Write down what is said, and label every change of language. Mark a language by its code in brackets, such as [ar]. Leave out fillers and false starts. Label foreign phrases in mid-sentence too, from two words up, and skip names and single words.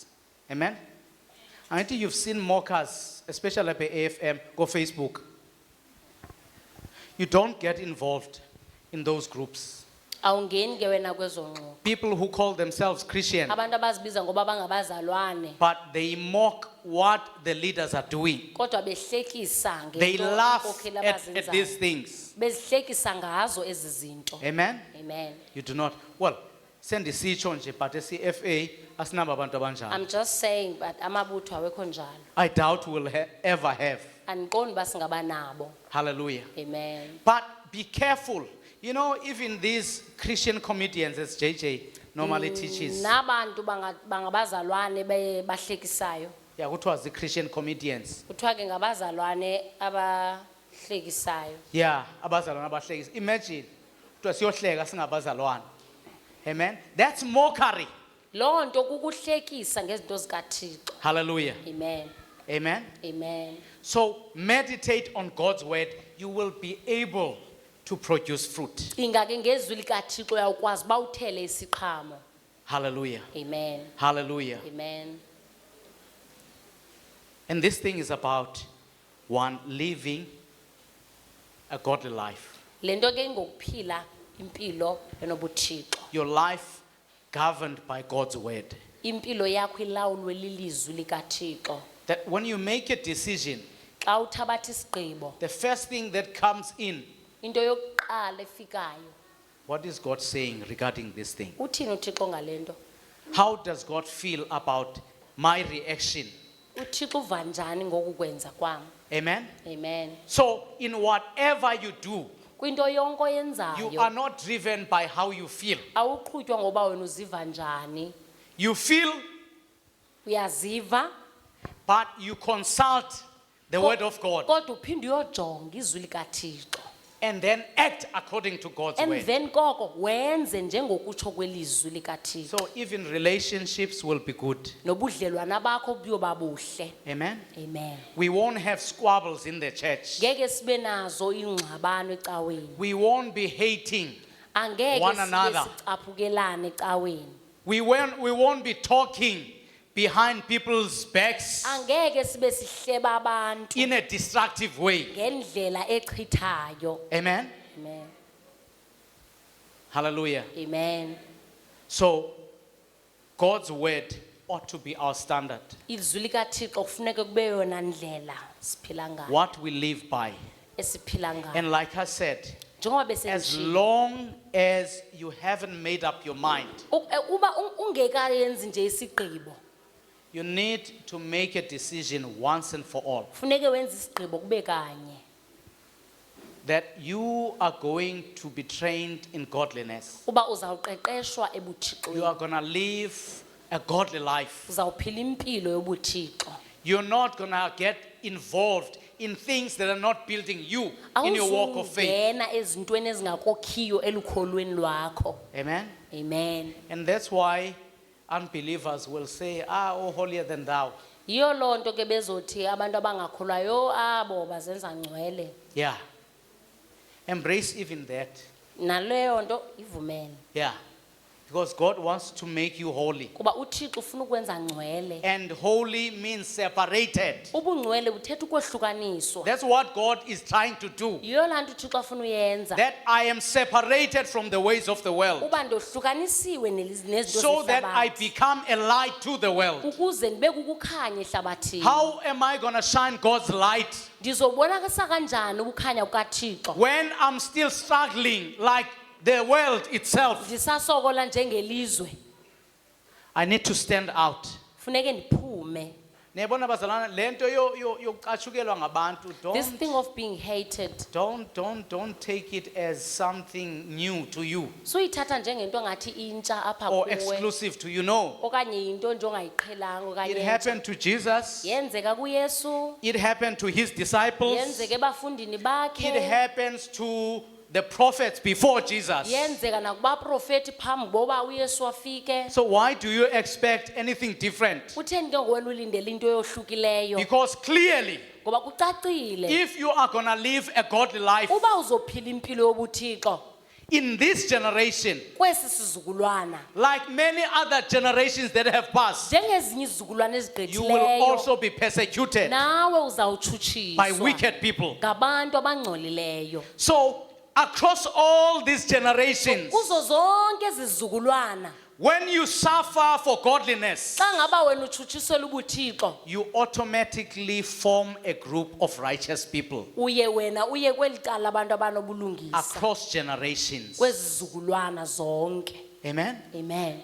[en] Amen. I think you've seen mockers, especially at AFM, go Facebook. You don't get involved in those groups. [xh] Awungeni ke wena kwezo ngxoxo. [en] People who call themselves Christian, [xh] Abantu abazibiza ngoba bangabazalwane [en] but they mock what the leaders are doing. [xh] kodwa behlekisa [en] They [xh] ngento [en] laugh [xh] iinkokheli [en] at these [xh] abazenzayo. [en] things. [xh] Bezihlekisa ngazo ezi zinto. [en] Amen. Amen. You do not. Well, [xh] sendisitsho nje but CFA asinabo abantu abanjalo. [en] I'm just saying but [xh] amabutho awekho njalo. [en] I doubt we'll ever have. [xh] Andiqondi uba singaba nabo. [en] Hallelujah. Amen. But be careful. You know, even these Christian comedians, as JJ normally teaches, [xh] Nabantu bangabazalwane bahlekisayo. yeah, kuthiwa zii- [en] Christian comedians. [xh] Kuthiwa ke ngabazalwane abahlekisayo. Yeah, abazalwane abahlekisa. Imagine, kuthiwa siyohleka singabazalwane. [en] Amen. That's mockery. [xh] Loo nto kukuhlekisa ngezinto zikaThixo. [en] Hallelujah. Amen. Amen. Amen. So meditate on God's word. You will be able to produce fruit. [xh] Cinga ke ngezwi likaThixo uyakwazi uba uthele isiqhamo. [en] Hallelujah. Amen. Hallelujah. Amen. And this thing is about one living a godly life. [xh] Lento ke ngokuphila impilo enobuthixo. [en] Your life governed by God's word. [xh] Impilo yakho ilawulwe lilizwi likaThixo. [en] That when you make a decision, [xh] Xa uthabatha isigqibo, [en] the first thing that comes in, [xh] into yokuqala efikayo, [en] what is God saying regarding this thing? [xh] uthini uThixo ngalento? [en] How does God feel about my reaction? [xh] uThixo uva njani ngokukwenza kwam? [en] Amen. Amen. So in whatever you do, [xh] Kwinto yonke [en] you are [xh] oyenzayo, [en] not driven by how you feel. [xh] awuqhutywa ngoba wena uziva njani. [en] You feel, [xh] Uyaziva, [en] but you consult the word of God [xh] kodwa uphinde uyojonga izwi likaThixo. [en] and then act according to God's word. [xh] Emveni koko wenze njengokutsho kwelizwi likaThixo. [en] So even relationships will be good. [xh] Nobudlelwane bakho buyoba buhle. [en] Amen. Amen. We won't have squabbles in the church. [xh] Ngeke sibe nazo ingxabano ecaweni. [en] We won't be hating. [xh] Angeke [en] One [xh] sibe [en] another. [xh] sicaphukelane ecaweni. [en] We won't be talking behind people's backs [xh] Angeke sibe sihleba abantu [en] in a destructive way. [xh] ngendlela echithayo. [en] Amen. Amen. Hallelujah. Amen. So God's word ought to be our standard. [xh] Izwi likaThixo kufuneka kube yona ndlela siphila ngayo. [en] What we live by. [xh] Esiphila ngayo. [en] And like I said, [xh] Njengoba [en] as [xh] besendishilo. [en] long as you haven't made up your mind, [xh] Uba ungekayenzi nje isigqibo. [en] you need to make a decision once and for all [xh] Kufuneka wenze isigqibo kube kanye. [en] that you are going to be trained in godliness. [xh] Uba uzawuqeqeshwa [en] You [xh] ebuthixweni. [en] are going to live a godly life. [xh] Uzawuphila impilo yobuthixo. [en] You're not going to get involved in things that are not building you in your walk of faith. [xh] Awuzungena ezintweni ezingakokhiyo elukholweni lwakho. [en] Amen. Amen. And that's why unbelievers will say, oh, holier than thou. [xh] Yiyo loo nto ke bezothi abantu abangakholwayo abo bazenza ngcwele. [en] Yeah. Embrace even that. [xh] Naleyo nto ivumele. [en] Yeah. Because God wants to make you holy. [xh] kuba uThixo ufuna ukwenza ngcwele. [en] And holy means separated. [xh] Ubungcwele buthetha ukwehlukaniswa. [en] That's what God is trying to do. [xh] Yiyo laa nto uThixo afuna uyenza. [en] That I am separated from the ways of the world. [xh] Uba ndohlukanisiwe nezinto [en] So that I [xh] zehlabathi. [en] become a light to the world. [xh] Ukuze ndibe kukukhanya ehlabathini. [en] How am I going to shine God's light [xh] Ndizobonakisa kanjani ukukhanya kukaThixo? [en] when I'm still struggling like the world itself? [xh] Ndisasokola njengelizwe. [en] I need to stand out. [xh] Funeke ndiphume. Niyabona bazalwana, lento yokucatshukelwa ngabantu, [en] This thing of being hated. don't take it as something new to you [xh] Suyithatha njengento ngathi intsha apha [en] or [xh] kuwe. [en] exclusive to you. No. [xh] Okanye into nje ongayiqhelanga okanye [en] It [xh] entsha. [en] happened to Jesus. [xh] Yenzeka kuYesu. [en] It happened to his disciples. [xh] Yenzeka ebafundini [en] It [xh] bakhe. [en] happens to the prophets before Jesus. [xh] Yenzeka nakubaprofeti phambi koba uYesu afike. [en] So why do you expect anything different? [xh] Utheni ke wena ulindele into eyohlukileyo? [en] Because clearly, [xh] Ngoba kucacile. [en] if you are going to live a godly life [xh] Uba uzophila impilo yobuthixo [en] in this generation, [xh] kwesi sizukulwana. [en] like many other generations that have passed, [xh] Njengezinye izizukulwana [en] you will [xh] ezigqithileyo. [en] also be persecuted [xh] Nawe [en] by [xh] uzawutshutshiswa [en] wicked people. [xh] ngabantu abangcolileyo. [en] So across all these generations, [xh] Kuzo zonke ezizukulwana [en] when you suffer for godliness, [xh] xa ngaba wena utshutshiselwa ubuthixo [en] you automatically form a group of righteous people [xh] uye kweli cala abantu abanobulungisa [en] across generations. [xh] kwezi zizukulwana zonke. [en] Amen. Amen.